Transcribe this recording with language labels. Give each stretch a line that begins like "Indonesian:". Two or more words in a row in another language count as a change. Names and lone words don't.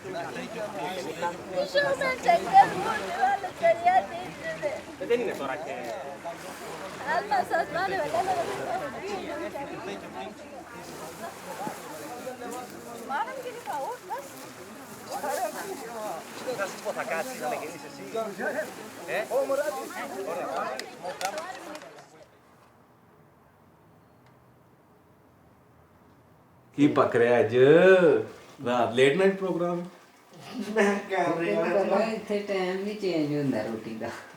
Greek: Δεν είναι τώρα και... Θα σου πω, θα κάτσεις να με γεννείς εσύ.
Punjabi: ਕੀ ਪੱਕ ਰਿਹਾ ਅੱਜ ਰਾਤ
English: late night program
Punjabi: ਮੈਂ ਕਰ ਰਿਹਾ ਇੱਥੇ ਟਾਈਮ ਨਹੀਂ ਚੇਂਜ ਹੁੰਦਾ ਰੋਟੀ ਦਾ